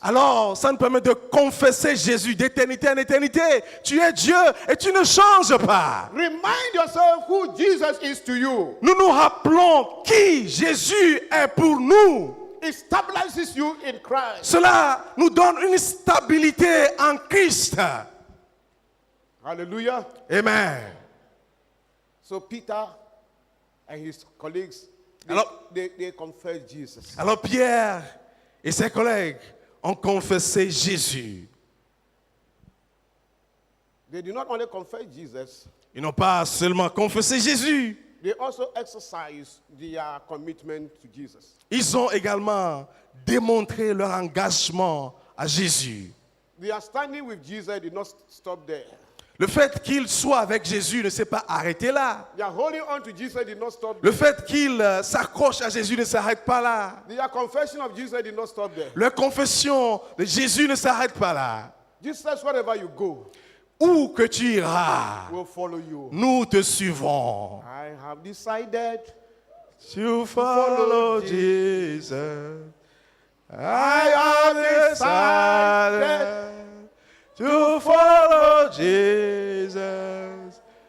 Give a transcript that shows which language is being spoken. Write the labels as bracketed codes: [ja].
[fr] alors ça nous permet de confesser Jésus d'éternité en éternité. Tu es Dieu et tu ne changes pas. [en] Remind yourself who Jesus is to you. [fr] Nous nous rappelons qui Jésus est pour nous. [en] It stabilizes you in Christ. [fr] Cela nous donne une stabilité en Christ. [en] Hallelujah. [fr] Amen. [en] So Peter and his colleagues, they confessed Jesus. [fr] Alors Pierre et ses collègues ont confessé Jésus. [en] They did not only confess Jesus, [fr] Ils n'ont pas seulement confessé Jésus, [en] they also exercised their commitment to Jesus. [fr] ils ont également démontré leur engagement à Jésus. [en] Their standing with Jesus did not stop there. [fr] Le fait qu'ils soient avec Jésus ne s'est pas arrêté là. [en] Their holding on to Jesus did not stop [fr] Le [en] there. [fr] fait qu'ils s'accrochent à Jésus ne s'arrête pas là. [en] Their confession of Jesus did not stop there. [fr] Leur confession de Jésus ne s'arrête pas là. [en] Jesus says, wherever you go, [fr] Où que tu iras, [en] we'll follow you. [fr] nous te suivrons. [en] I have decided To follow Jesus. I have decided to follow Jesus.